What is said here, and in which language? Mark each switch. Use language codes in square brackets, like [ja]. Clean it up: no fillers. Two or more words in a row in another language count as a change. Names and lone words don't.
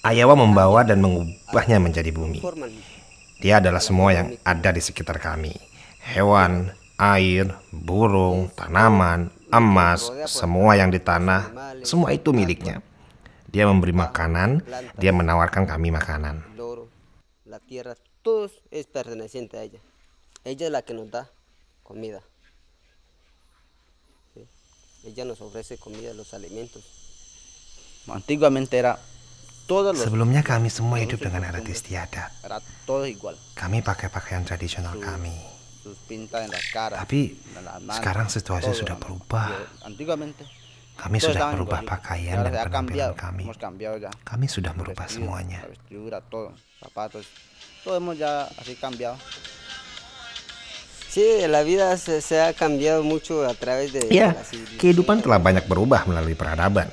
[id] Ayawa membawa dan mengubahnya menjadi bumi. Dia adalah semua yang ada di sekitar kami. Hewan, air, burung, tanaman, emas, semua yang di tanah, semua itu miliknya. Dia memberi makanan, dia menawarkan kami makanan. [es] La tierra, todo es perteneciente a ella. Ella es la que nos da comida. Ella nos ofrece comida, los alimentos. Antiguamente era [id] sebelumnya kami semua hidup dengan adat istiadat. Kami pakai pakaian tradisional kami. Tapi sekarang situasi sudah berubah. Kami sudah merubah pakaian dan penampilan kami. Kami sudah merubah semuanya. Ya, kehidupan telah banyak berubah melalui peradaban.